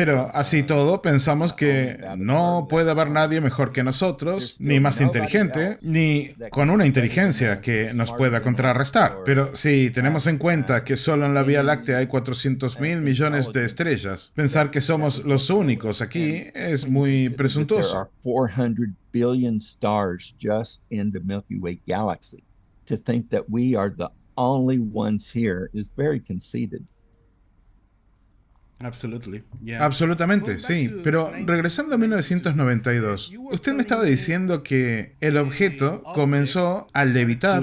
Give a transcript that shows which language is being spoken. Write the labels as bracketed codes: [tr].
[es] Pero así todo, pensamos que no puede haber nadie mejor que nosotros, ni más inteligente, ni con una inteligencia que nos pueda contrarrestar. Pero si tenemos en cuenta que solo en la Vía Láctea hay 400.000 millones de estrellas, pensar que somos los únicos aquí es muy presuntuoso. [en] billion stars just in the Milky Way galaxy. To think that we are the only ones here is very conceited. Absolutely. Yeah. [es] Absolutamente, sí. Pero regresando a 1992, usted me estaba diciendo que el objeto comenzó a levitar.